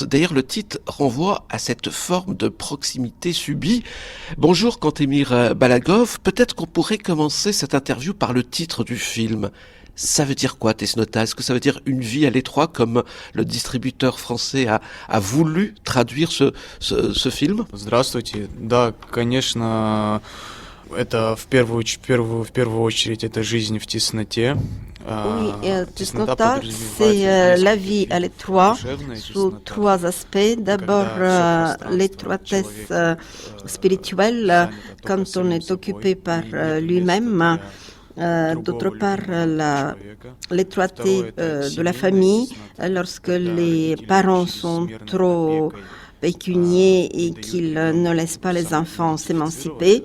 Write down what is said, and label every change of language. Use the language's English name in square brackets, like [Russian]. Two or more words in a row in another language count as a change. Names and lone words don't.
[French] D'ailleurs, le titre renvoie à cette forme de proximité subie. Bonjour Kantemir Balagov, peut-être qu'on pourrait commencer cette interview par le titre du film. Ça veut dire quoi, Tesnota? Est-ce que ça veut dire une vie à l'étroit, comme le distributeur français a voulu traduire ce film? [Russian] Здравствуйте. Да, конечно, это в первую очередь это жизнь в тесноте. [French] Oui, Tesnota, c'est la vie à l'étroit sous trois aspects. D'abord, l'étroitesse spirituelle quand on est occupé par lui-même. D'autre part, l'étroité de la famille lorsque les parents sont trop pécuniers et qu'ils ne laissent pas les enfants s'émanciper.